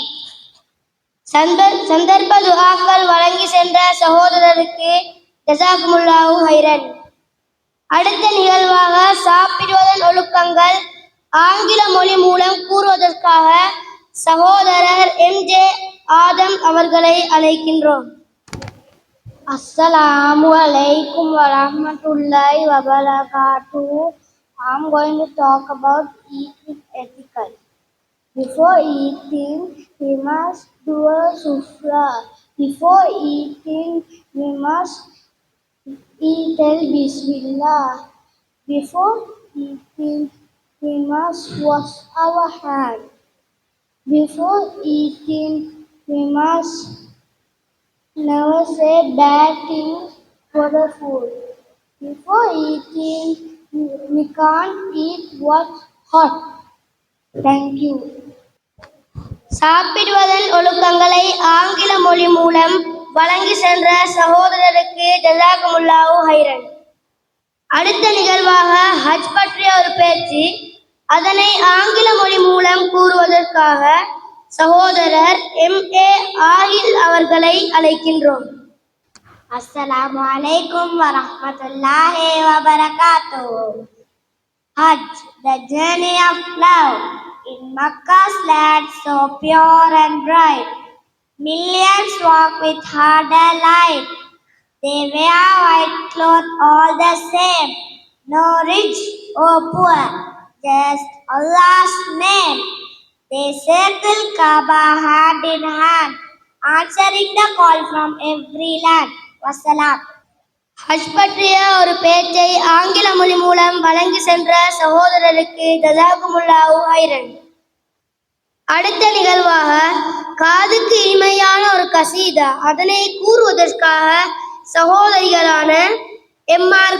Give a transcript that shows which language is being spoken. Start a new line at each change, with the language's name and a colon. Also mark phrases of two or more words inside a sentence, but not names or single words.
Tamil: சந்தர்ப்ப துஆக்கள் வழங்கி சென்ற சகோதரருக்கு
Arabic: جزاكم الله خيرا.
Tamil: அடுத்த நிகழ்வாக சாப்பிடுவதன் ஒழுக்கங்கள், ஆங்கில மொழி மூலம் கூறுவதற்காக சகோதரர் எம்.ஜே. ஆதம் அவர்களை அழைக்கின்றோம்.
Arabic: السلام عليكم ورحمة الله وبركاته.
English: I'm going to talk about eating ethically. Before eating, we must do a sufra. Before eating, we must tell Bismillah. Before eating, we must wash our hands. Before eating, we must never say bad things for the food. Before eating, we can't eat what's hot. Thank you.
Tamil: சாப்பிடுவதன் ஒழுக்கங்களை ஆங்கில மொழி மூலம் வழங்கி சென்ற சகோதரருக்கு
Arabic: جزاكم الله خيرا.
Tamil: அடுத்த நிகழ்வாக ஹஜ் பற்றிய ஒரு பேச்சு. அதனை ஆங்கில மொழி மூலம் கூறுவதற்காக சகோதரர் எம்.ஏ. ஆஹில் அவர்களை அழைக்கின்றோம்.
Arabic: السلام عليكم ورحمة الله وبركاته.
English: Hajj, the journey of love. In Makkah's land so pure and bright, millions walk with heart alight. They wear white cloth all the same, no rich or poor, just Allah's name. They circle Kaaba hand in hand, answering the call from every land. Wassalam.
Tamil: ஹஜ் பற்றிய ஒரு பேச்சை ஆங்கில மொழி மூலம் வழங்கி சென்ற சகோதரருக்கு
Arabic: جزاكم الله خيرا.
Tamil: அடுத்த நிகழ்வாக காதுக்கு இனிமையான ஒரு கசீதா. அதனை கூறுவதற்காக சகோதரிகளான எம்.ஆர்.